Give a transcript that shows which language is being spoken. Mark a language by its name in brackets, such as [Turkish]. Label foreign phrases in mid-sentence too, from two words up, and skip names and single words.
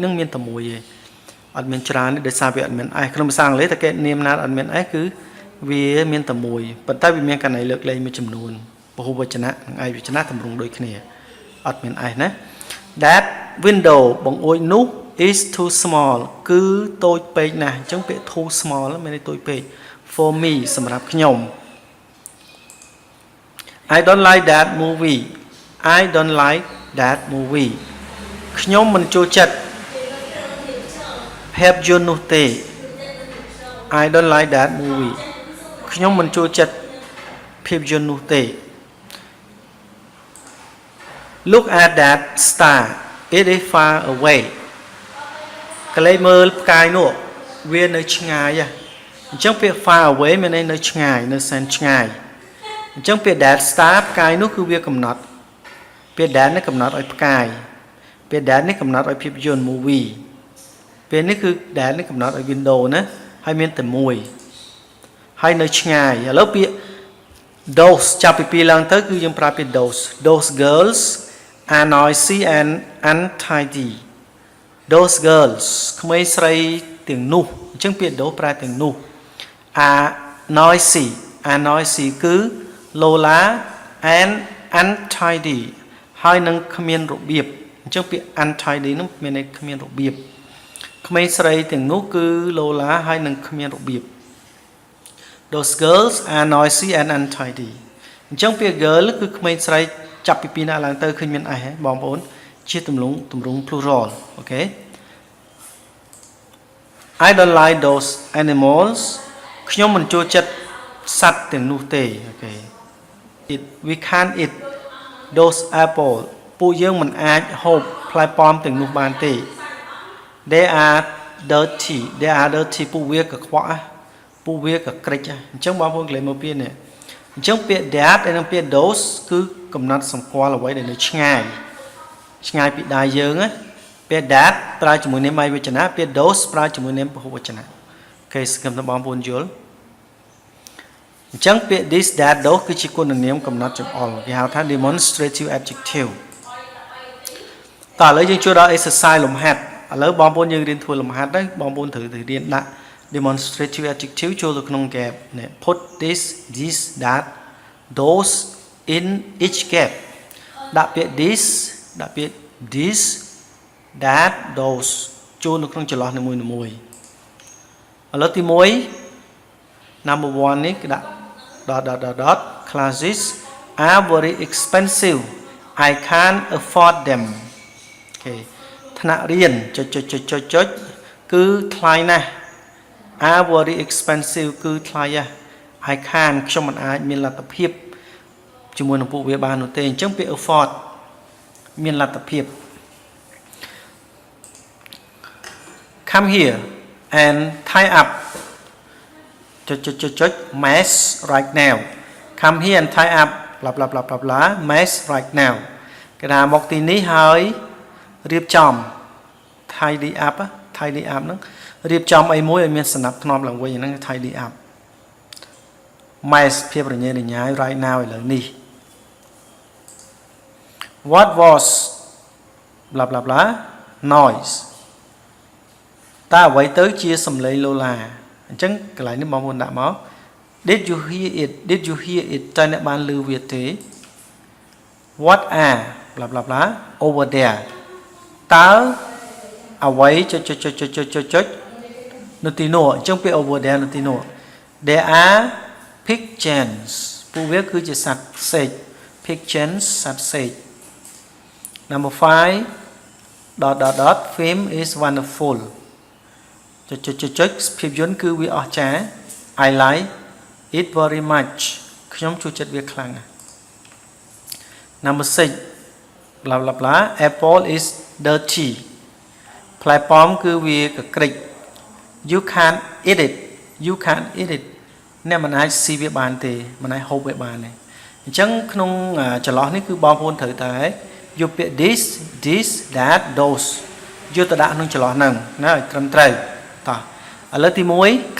[Khmer] ហ្នឹងមានតែមួយទេអត់មានច្រើនទេដោយសារវាអត់មាន s ក្នុងភាសាអង់គ្លេសតែគេនាមណាអត់មាន s គឺវាមានតែមួយប៉ុន្តែវាមានកណ្ណៃលើកលែងមួយចំនួនពហុវចនៈនិងឯកវចនៈតម្រង់ដូចគ្នាអត់មាន s ណា [English] That window [Khmer] បង្អួចនោះ [English] is too small [Khmer] គឺតូចពេកណាស់អញ្ចឹងពាក្យ [English] too small [Khmer] មានន័យតូចពេក [English] for me [Khmer] សម្រាប់ខ្ញុំ [English] I don't like that movie I don't like that movie [Khmer] ខ្ញុំមិនចូលចិត្តភាពយន្តនោះទេ [English] I don't like that movie [Khmer] ខ្ញុំមិនចូលចិត្តភាពយន្តនោះទេ [English] Look at that star it is far away [Khmer] កលេចមើលផ្កាយនោះវានៅឆ្ងាយអញ្ចឹងពាក្យ [English] far away [Khmer] មានន័យនៅឆ្ងាយនៅសែនឆ្ងាយអញ្ចឹងពាក្យ [English] that star [Khmer] ផ្កាយនោះគឺវាកំណត់ពា ក្យ that នេះកំណត់ឲ្យផ្កាយពាក្យ that នេះកំណត់ឲ្យភាពយន្ត movie ពេលនេះគឺ that នេះកំណត់ឲ្យ window ណាហើយមានតែមួយហើយនៅឆ្ងាយឥ ឡូវពាក្យ those ចាប់ពីពីឡើងទៅគឺយើងប្រើពាក្យ [English] those girls are noisy and untidy those girls [Khmer] ក្មេងស្រីទាំង នោះអញ្ចឹងពាក្យ those ប្រើទាំងនោះ [English] are noisy [Khmer] គឺលោឡា [English] and untidy [Khmer] ហើយនឹងគ្មានរបៀបអញ្ចឹងពាក្យ untidy នោះមានន័យគ្មានរបៀបក្មេងស្រីទាំងនោះគឺលោឡាហើយនឹងគ្មានរបៀប [English] Those girls are noisy and untidy [Khmer] អញ្ចឹងពាក្យ girl គឺក្មេងស្រីចាប់ពីពីណាឡើងទៅឃើញមាន s បងប្អូនជាទម្រង់ plural អូខេ [English] I don't like those animals [Khmer] ខ្ញុំមិនចូលចិត្តសត្វទាំងនោះទេអូខេ [English] We can't eat those apple [Khmer] ពួកយើងមិនអាចហូបផ្លែប៉ោមទាំងនោះបានទេ [English] They are dirty [Khmer] ពួកវាកខ្វក់ពួកវាកក្រិចអញ្ចឹងបងប្អូនក្លែងមកពាក្យនេះអញ្ចឹងពាក្យ that ហើយនិងពាក្យ those គឺកំណត់សម្គាល់អ្វីដែលនៅឆ្ងាយពីដៃយើងណាពាក្យ that ប្រើជាមួយនាមឯកវចនៈពាក្យ those ប្រើជាមួយនាមពហុវចនៈអូខេសង្ឃឹមថាបងប្អូនយល់អ ញ្ចឹងពាក្យ [English] this that those [Khmer] គឺជាគុណនាមកំណត់ចង្អុលគេហៅថា [English] demonstrative adjective [Khmer] តើឥឡូវយើងចូលដល់ exercise លំហាត់ឥឡូវបងប្អូនយើងរៀនធ្វើលំ ហាត់ហើយបងប្អូនត្រូវរៀនដាក់ [English] demonstrative adjective [Khmer] ចូលទៅក្នុង gap នេះ [English] put this that those in each gap [Khmer] ដាក់ ពាក្យ this ដាក់ពាក្យ [English] this that those [Khmer] ចូលនៅក្នុងចន្លោះនីមួយៗឥឡូវទី 1 number 1 នេះគឺដាក់ [English] dot classes are very expensive I can't afford them [Khmer] អូខេថ្នាក់រៀនចុចគឺថ្លៃណាស់ [English] are very expensive [Khmer] គឺថ្លៃណាស់ [English] I can't [Khmer] ខ្ញុំមិនអាចមានលទ្ធភាពជាមួយនឹងពួកវាបាននោះទេអញ្ចឹងពាក្យ afford មានលទ្ធភាព [English] Come here and tie up mess right now come here and tie up blah blah blah blah blah mess right now [Khmer] គេថាមកទីនេះហើយរៀបចំ [English] tidy up [Khmer] ហ្នឹងរៀបចំអីមួយឲ្យមានសណ្ដាប់ធ្នាប់ឡើងវិញហ្នឹង [English] tidy up mess [Khmer] ភាពរញ៉េរញ៉ាយ [English] right now [Khmer] ឥឡូវនេះ [English] what was blah blah blah noise [Khmer] តើអ្វីទៅជាសំឡេងឡូឡាអញ្ចឹងកន្លែង នេះបងប្អូនដាក់មក [English] did you hear it [Khmer] តើអ្នកបានឮវាទេ [English] what are blah blah blah over there [Khmer] តើអ្វីចុចនៅទីនោះអញ្ចឹងពេល [English] over there [Khmer] នៅទីនោះ [English] there are pigeons [Khmer] ពួកវាគឺជាសត្វសេក pigeons សត្វសេក number [English] 5 film is wonderful [Khmer] ចុចភាពយន្តគឺវាអស្ចារ្យ [English] I like it very much [Khmer] ខ្ញុំចូលចិត្តវាខ្លាំងណាស់ [English] number 6 blah blah blah apple is dirty [Khmer] ផ្លែប៉ោមគឺវាកក្រិច [English] you can't eat it [Khmer] អ្នកមិនអាចស៊ីវា បានទេមិនអាចហូបវាបានទេអញ្ចឹងក្នុងចន្លោះនេះគឺបងប្អូនត្រូវតែយកពាក្យ [English] this that those [Khmer] យកទៅដាក់ក្នុងចន្លោះហ្នឹងណាឲ្យត្រឹមត្រូវតោះឥឡូវទី1